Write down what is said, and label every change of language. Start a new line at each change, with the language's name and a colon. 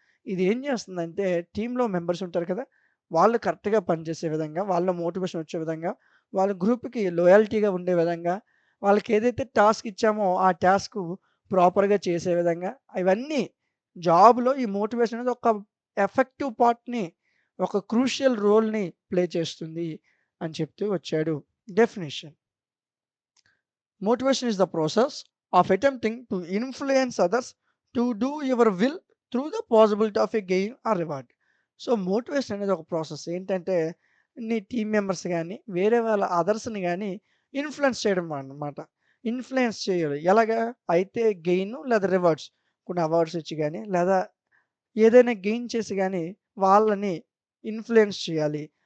Telugu: ఇది ఏం చేస్తుందంటే టీమ్‌లో మెంబర్స్ ఉంటారు కదా! వాళ్ళు కరెక్ట్‌గా పనిచేసే విధంగా, వాళ్ళలో మోటివేషన్ వచ్చే విధంగా, వాళ్ళ గ్రూప్‌కి లాయల్టీగా ఉండే విధంగా, వాళ్ళకి ఏదైతే టాస్క్ ఇచ్చామో ఆ టాస్క్ ప్రాపర్‌గా చేసే విధంగా, ఇవన్నీ జాబ్‌లో ఈ మోటివేషన్ అనేది ఒక ఎఫెక్టివ్ పార్ట్‌ని, ఒక క్రూషియల్ రోల్‌ని ప్లే చేస్తుంది అని చెప్తూ వచ్చాడు.
English: Definition: Motivation is the process of attempting to influence others to do your will through the possibility of a gain or reward.
Telugu: So, motivation అనేది ఒక ప్రాసెస్. ఏంటంటే, నీ టీమ్ మెంబర్స్ గానీ, వేరే వాళ్ళ అదర్స్‌ని గానీ ఇన్‌ఫ్లుయెన్స్ చేయడం అన్నమాట. ఇన్‌ఫ్లుయెన్స్ చేయాలి. ఎలాగా? అయితే గెయిను లేదా రివార్డ్స్. కొన్ని అవార్డ్స్ ఇచ్చి గానీ, లేదా ఏదైనా గెయిన్ చేసి గానీ, వాళ్ళని ఇన్‌ఫ్లుయెన్స్ చేయాలి.